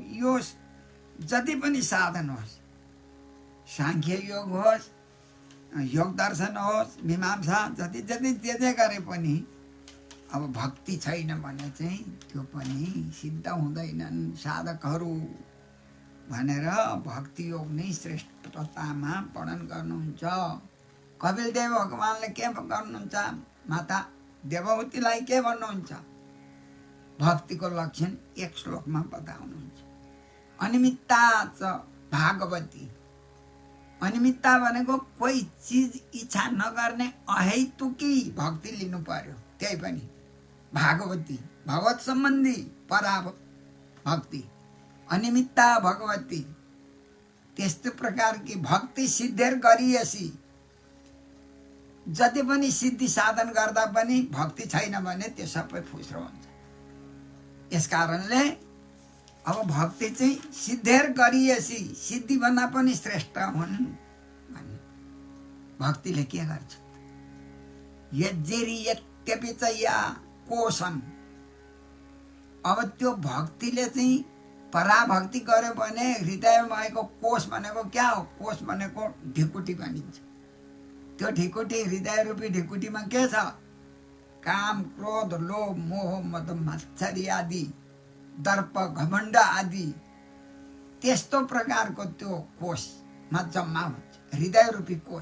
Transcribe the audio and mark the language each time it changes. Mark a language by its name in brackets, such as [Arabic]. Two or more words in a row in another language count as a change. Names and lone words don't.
[Nepali] यो जति पनि साधन होस्, साङ्ख्य योग होस्, योग दर्शन होस्, मीमांसा, जति जति जे गरे पनि अब भक्ति छैन भने चाहिँ त्यो पनि सिद्ध हुँदैनन् साधकहरू भनेर भक्ति योग नै श्रेष्ठतामा वर्णन गर्नुहुन्छ। कपिलदेव भगवानले के गर्नुहुन्छ? माता देवहूतिलाई के भन्नुहुन्छ? भक्तिको लक्षण 1 श्लोकमा बताउनुहुन्छ। [Sanskrit] अनिमित्ता च भागवती। [Nepali] अनिमित्ता भनेको कोही चिज इच्छा नगर्ने अहेतुकी भक्ति लिनु पर्यो, त्यही पनि भागवती, भगवत सम्बन्धी परा भक्ति। [Sanskrit] अनिमित्ता भगवती। [Nepali] त्यस्तो प्रकारकी भक्ति सिद्धेर गरिएसी। जति पनि सिद्धि साधन गर्दा पनि भक्ति छैन भने त्यो सबै फुस्रो हुन्छ। यसकारणले अब भक्ति चाहिँ सिद्धेर गरिएसी, सिद्धि भन्दा पनि श्रेष्ठ हुन् भन्ने। भक्तिले के गर्छ? [Sanskrit] यज्जेरी यत्यपि च या कोशम। [Nepali] अब त्यो भक्तिले चाहिँ पराभक्ति गर्यो भने हृदयमा भएको कोष भनेको क्या हो? कोष भनेको ढिकुटी भनिन्छ। त्यो ढिकुटी, हृदय रूपी ढिकुटीमा के छ? काम, क्रोध, लोभ, मोह, मद, मात्सर्य आदि, दर्प, घमण्ड आदि त्यस्तो प्रकारको त्यो कोषमा जम्मा हुन्छ, हृदय रूपी कोष।